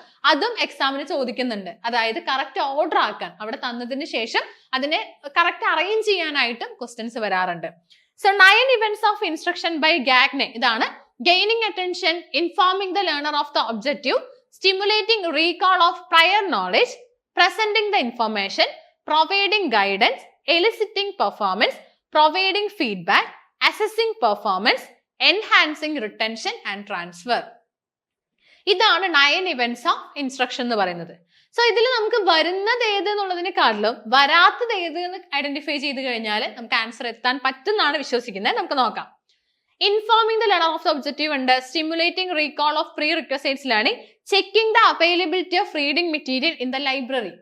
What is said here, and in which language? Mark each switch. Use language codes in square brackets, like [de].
[ml] അതും എക്സാമിന് ചോദിക്കുന്നുണ്ട്. അതായത് കറക്റ്റ് ഓർഡർ ആക്കാൻ അവിടെ തന്നതിന് ശേഷം അതിനെ കറക്റ്റ് അറേഞ്ച് ചെയ്യാനായിട്ടും ക്വസ്റ്റ്യൻസ് വരാറുണ്ട്. [en] So 9 events of instruction by Gagne. [ml] ഇതാണ് [en] Gaining attention, informing the learner of the objective, stimulating recall of prior knowledge, presenting the information, providing guidance, eliciting performance, providing feedback, assessing performance, enhancing retention and transfer. [ml] ഇതാണ് [en] 9 events of instruction [ml] എന്ന് പറയുന്നത്. So ഇതിൽ നമുക്ക് വരുന്നത് ഏത് എന്നുള്ളതിനെക്കാട്ടിലും വരാത്തത് ഏത് എന്ന് ഐഡന്റിഫൈ ചെയ്ത് കഴിഞ്ഞാൽ നമുക്ക് ആൻസർ എത്താൻ പറ്റുന്നാണ് വിശ്വസിക്കുന്നത്. നമുക്ക് നോക്കാം. [en] Informing the learner of the objective ഉണ്ട്, stimulating recall of prerequisites learning, checking the availability of reading material in the library.